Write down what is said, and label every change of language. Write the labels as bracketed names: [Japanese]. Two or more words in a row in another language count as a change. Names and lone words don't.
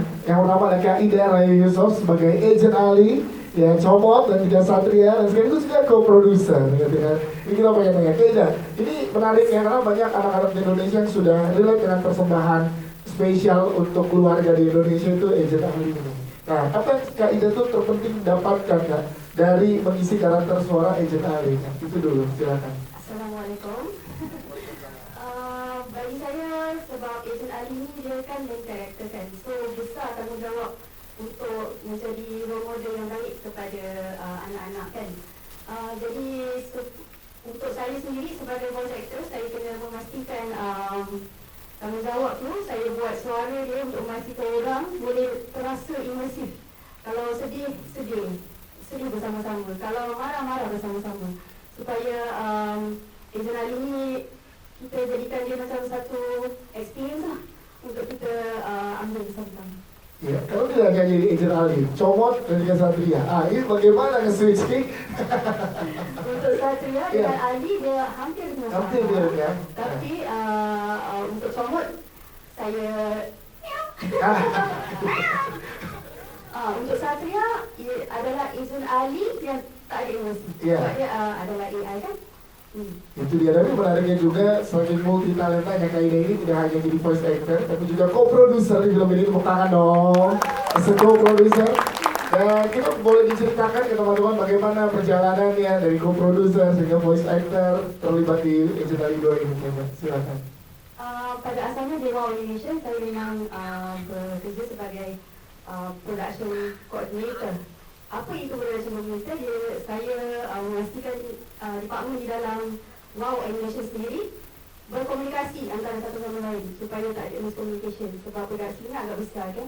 [Indonesian] Yang pertama ada Kak Ida Rayu Yusuf sebagai Agent Ali, ya Comot dan juga Satria, dan sekarang itu juga co-producer. Ini kita pengen tanya Kak Ida. Ini menarik ya, karena banyak anak-anak di Indonesia yang sudah relate dengan persembahan spesial untuk keluarga di Indonesia itu Agent Ali ini. Nah, apa yang Kak Ida tuh terpenting dapatkan Kak dari mengisi karakter suara Agent Ali? Itu dulu, silakan. [Malay] Assalamualaikum. Bagi saya, sebab Agent Ali ni dia kan main karakter kan, so besar tanggungjawab untuk menjadi [English] role model [Malay] yang baik kepada anak-anak kan. Jadi untuk saya sendiri sebagai [English] voice actor, [Malay] saya kena memastikan tanggungjawab tu saya buat suara dia untuk memastikan orang boleh terasa imersif. Kalau sedih, sedih bersama-sama. Kalau marah bersama-sama. Supaya Agent Ali ni kita jadikan dia macam satu experience lah untuk kita ambil bersama-sama. [Indonesian] Ya, kalau tidak akan jadi Agent Ali, Comot dan juga Satria. Ini bagaimana nge-switching? [Malay] Untuk Satria dengan Ali dia hampir sama. [Indonesian] Hampir mirip ya. [Malay] Tapi untuk Comot saya untuk Satria adalah Agent Ali yang tak ada emosi. Sebab dia adalah AI kan. [Indonesian] Itu dia, tapi menariknya juga selain multi talentanya Kak Ida ini tidak hanya jadi [English] voice actor, [Indonesian] tapi juga co-producer di film ini. Tepuk tangan dong, [English] as a co-producer. [Indonesian] Dan kita boleh diceritakan ke teman-teman bagaimana perjalanannya dari co-producer sehingga [English] voice actor [Indonesian] terlibat di Agent Ali 2 ini. Silakan. [Malay] Pada asalnya di Wow Animation saya memang bekerja sebagai [English] production coordinator. [Malay] Apa itu [English] production coordinator? [Malay] Saya memastikan department di dalam Wow Animation sendiri berkomunikasi antara satu sama lain supaya tak ada miscommunication, sebab produksi ni agak besar kan.